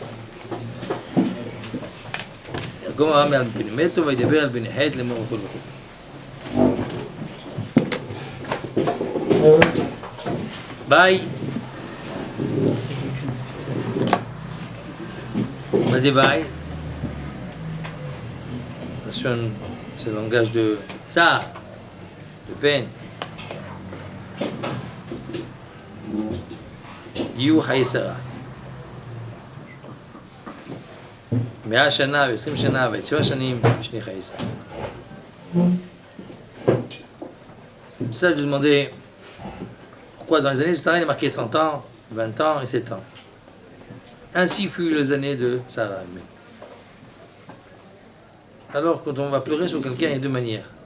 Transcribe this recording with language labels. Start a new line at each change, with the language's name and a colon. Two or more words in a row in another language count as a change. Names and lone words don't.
Hebrew: ירקום אברהם מעל פני מתו וידבר על בני חת לאמור וכל וכל. ביי. מה זה ביי?
French: C'est le langage de tsar, de peine.
Hebrew: יהיו חיי שרה. 100 שנה ו20 שנה ו7 שנים שני חיי שרה.
French: Ça, je demandais pourquoi dans les années de Sarah il est marqué 100 ans, 20 ans et 7 ans. Ainsi furent les années de Sarah elle-même. Alors, quand on va pleurer sur quelqu'un, il y a deux manières.